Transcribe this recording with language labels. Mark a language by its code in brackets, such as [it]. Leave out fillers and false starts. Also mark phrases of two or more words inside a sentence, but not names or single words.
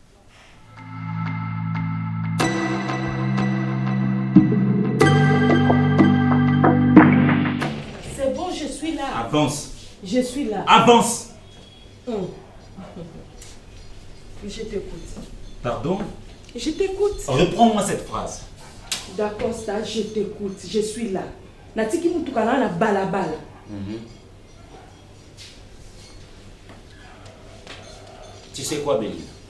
[fr] C'est bon, je suis là. Avance. Je suis là. Avance. Je t'écoute. Pardon? Je t'écoute. Reprends-moi cette phrase. D'accord, ça, je t'écoute. Je suis là. [ln] Natiki Moutoukana na balabala. [fr] Tu sais quoi, Béline?